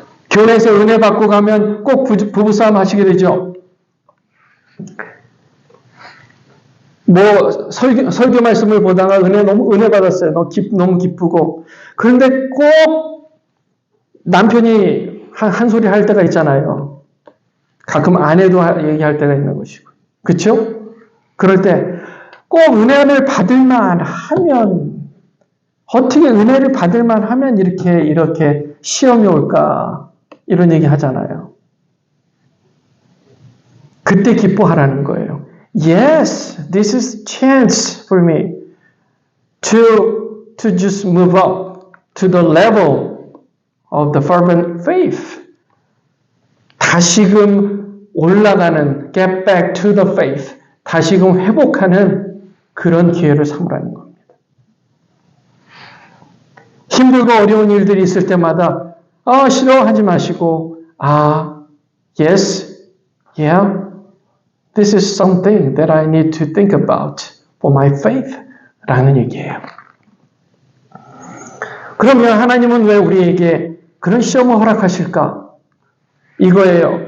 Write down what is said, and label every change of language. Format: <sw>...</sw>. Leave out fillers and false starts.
<ko>교회에서 은혜 받고 가면 꼭 부부싸움 하시게 되죠. 설교 말씀을 보다가 은혜 받았어요. 너무 기쁘고. 그런데 꼭 남편이 한 소리 할 때가 있잖아요. 가끔 아내도 얘기할 때가 있는 것이고. 그쵸? 그럴 때 꼭 은혜를 받을만 하면, 어떻게 은혜를 받을만 하면 이렇게 시험이 올까? 이런 얘기 하잖아요. 그때 기뻐하라는 거예요.</ko> <en>Yes, this is chance for me to just move up to the level of the fervent faith.</en> <ko>다시금 올라가는,</ko> <en>get back to the faith.</en> <ko>다시금 회복하는 그런 기회를 삼으라는 겁니다. 힘들고 어려운 일들이 있을 때마다 싫어하지 마시고</ko> <en>yes, yeah, this is something that I need to think about for my faith</en> <ko>라는 얘기예요. 그러면 하나님은 왜 우리에게 그런 시험을 허락하실까? 이거예요.</ko>